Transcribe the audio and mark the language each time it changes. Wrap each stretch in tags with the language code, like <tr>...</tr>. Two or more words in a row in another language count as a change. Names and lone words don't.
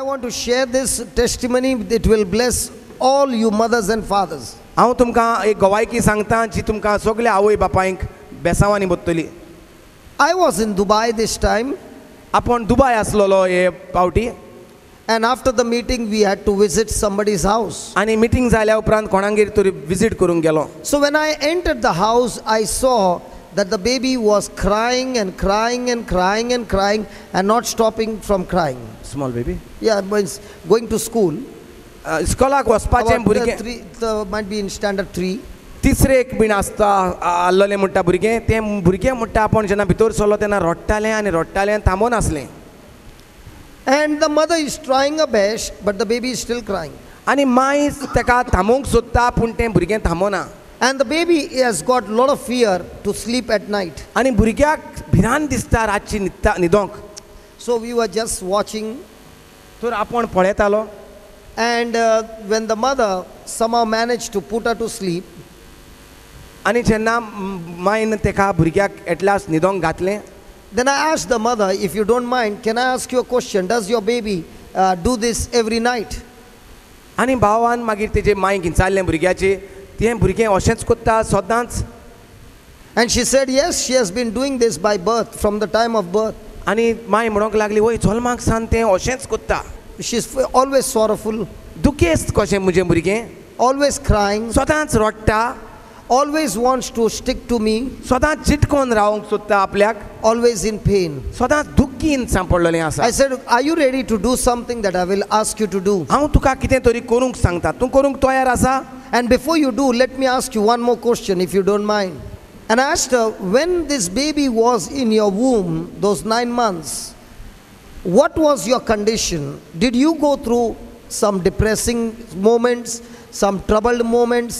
<en>share this testimony. It will bless all you mothers and fathers.</en> <kok>हांव तुमकां एक गवायकी सांगता जी तुमकां सगल्या आवय बापायंक बेसांवांनी बसतली.</kok> <en>I was in Dubai this time.</en> <kok>आपण दुबय आसलोलो हे पावटी.</kok> <en>And after the meeting, we had to visit somebody's house.</en> <kok>आनी मिटींग जाल्या उपरांत कोणागेर तरी विजीट करूंक गेलो.</kok> <en>So when I entered the house, I saw that the baby was crying and crying and crying and crying and not stopping from crying. Small baby. Yeah, means going to school.</en> <kok>इस्कोलाक वचपाचें भुरगें</kok> <en>Might be in standard 3.</en> <kok>तिसरे एक बीन आसता आल्लोलें म्हणटा भुरगें तें भुरगें म्हणटा आपूण जेन्ना भितर सरलो तेन्ना रडटालें आनी रडटालें थांबोन आसलें.</kok> <en>And the mother is trying her best, but the baby is still crying.</en> <kok>आनी माय ताका थांबोवंक सोदता पूण तें भुरगें थांबोना.</kok> <en>And the baby has got a lot of fear to sleep at night.</en> <kok>आनी भुरग्याक भिरांत दिसता रातची न्हिदोंक.</kok> <en>So we were just watching.</en> <kok>तर आपूण पळयतालो.</kok> <en>And when the mother somehow managed to put her to sleep,</en> <kok>आनी जेन्ना मायन तेका भुरग्याक एटलास न्हिदोंक घातलें,</kok> <en>then I asked the mother, if you don't mind, can I ask you a question? Does your baby do this every night?</en> <kok>आनी भावान मागीर तेजे मांयक विचारलें भुरग्याचें तें भुरगें अशेंच कोत्ता सदांच.</kok> <en>And she said, yes, she has been doing this by birth, from the time of birth.</en> <kok>आनी माय म्हणोंक लागली वय जल्माक सावन तें अशेंच कोत्ता.</kok> <en>She's always sorrowful,</en> <kok>दुखेस्त कशें म्हजें भुरगें,</kok> <en>always crying,</en> <kok>सदांच रडटा,</kok> <en>always wants to stick to me,</en> <kok>सदांच चिटकोन रावंक सोदता आपल्याक,</kok> <en>always in pain.</en> <kok>सदांच दुख्खीन सांपडलेलें आसा.</kok> <en>I said, are you ready to do something that I will ask you to do?</en> <kok>हांव तुका कितें तरी करूंक सांगता, तूं करूंक तयार आसा?</kok> <en>And before you do, let me ask you one more question, if you don't mind. And I asked her, when this baby was in your womb, those 9 months, what was your condition? Did you go through some depressing moments, some troubled moments?</en>